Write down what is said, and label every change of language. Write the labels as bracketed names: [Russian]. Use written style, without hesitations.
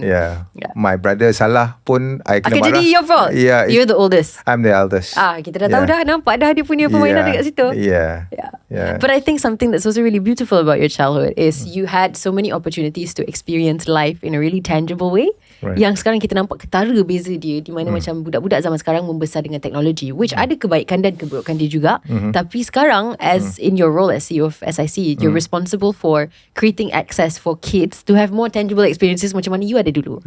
[Malay] Yeah. [English] My brother [Malay] salah pun I kena marah. Jadi [English] your fault. Yeah, you're the oldest. I'm the eldest. [Malay] Kita dah tahu dah, nampak dah dia punya permainan dekat situ. [English] Yeah. But I think something that's also really beautiful about your childhood is you had so many opportunities to experience life in a really tangible way. Right. [Malay] Yang sekarang kita nampak ketara beza dia, di mana macam budak-budak zaman sekarang membesar dengan teknologi, which ada kebaikan dan keburukan dia juga. Tapi sekarang, [English] as in your role as CEO of SIC, you're responsible for creating access for kids to have more tangible experiences [Malay] macam mana [English] you [Malay] ada dulu.